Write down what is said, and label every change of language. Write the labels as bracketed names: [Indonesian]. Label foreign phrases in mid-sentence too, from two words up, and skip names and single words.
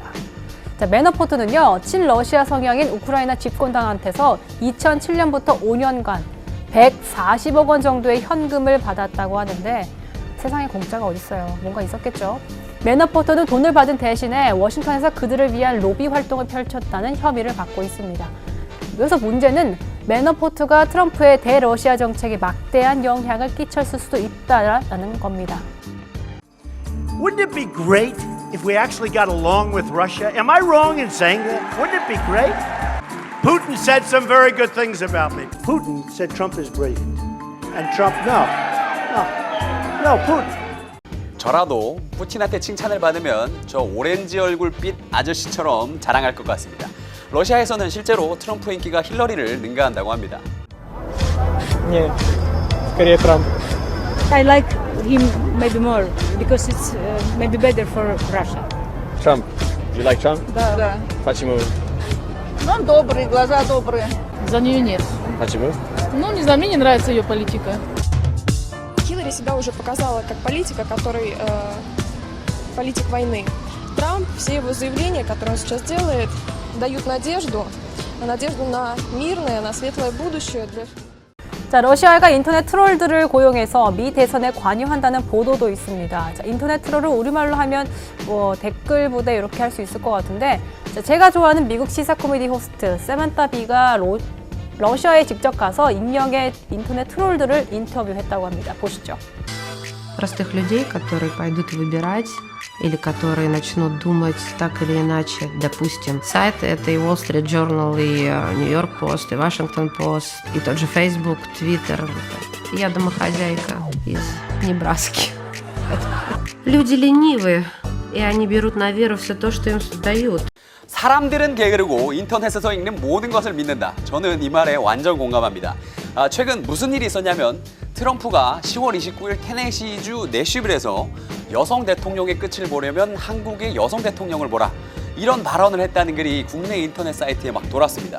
[Korean] 자, 매너포트는요, 친러시아 성향인 우크라이나 집권당한테서 2007년부터 5년간 140억 원 정도의 현금을 받았다고 하는데 세상에 공짜가 어딨어요. 뭔가 있었겠죠. 매너포트는 돈을 받은 대신에 워싱턴에서 그들을 위한 로비 활동을 펼쳤다는 혐의를 받고 있습니다. 그래서 문제는 매너포트가 트럼프의 대러시아 정책에 막대한 영향을 끼쳤을 수도 있다는 겁니다. [English] Wouldn't it be great if we actually got along with Russia? Am I wrong in saying that? Wouldn't it be great? Putin said some very good things about me. Putin said Trump is brilliant. And Trump, no, Putin. [Korean] 저라도 푸틴한테 칭찬을 받으면 저 오렌지 얼굴빛 아저씨처럼 자랑할 것 같습니다. 러시아에서는 실제로 트럼프 인기가 힐러리를 능가한다고 합니다. [Russian] Нет, скорее Трамп. [English] I like him maybe more because it's maybe better for Russia. Trump. You like Trump? [Russian] Да. Почему? Он добрый, глаза добрые. За нее нет. Почему? Ну, не знаю, мне не нравится ее политика. Хиллари себя уже показала как политика, который политик войны. Трамп, все его заявления, которые он сейчас делает, дают надежду на мирное, на светлое будущее для... [Korean] 자, 러시아가 인터넷 트롤들을 고용해서 미 대선에 관여한다는 보도도 있습니다. 자, 인터넷 트롤을 우리말로 하면 댓글 부대 이렇게 할 수 있을 것 같은데, 자, 제가 좋아하는 미국 시사 코미디 호스트 세만타 비가 러시아에 직접 가서 익명의 인터넷 트롤들을 인터뷰했다고 합니다. 보시죠. Простых людей, которые пойдут выбирать или которые начнут думать так или иначе. Допустим, сайты — это и Wall Street Journal, и New York Post, и Washington Post, и тот же Facebook, Twitter. Я домохозяйка из Небраски. Люди ленивые, и они берут на веру все то, что им дают. 사람들은 게으르고 인터넷에서 읽는 모든 것을 믿는다. 저는 이 말에 완전 공감합니다. 최근 무슨 일이 있었냐면 트럼프가 10월 29일 테네시주 내슈빌에서 여성 대통령의 끝을 보려면 한국의 여성 대통령을 보라. 이런 발언을 했다는 글이 국내 인터넷 사이트에 막 돌았습니다.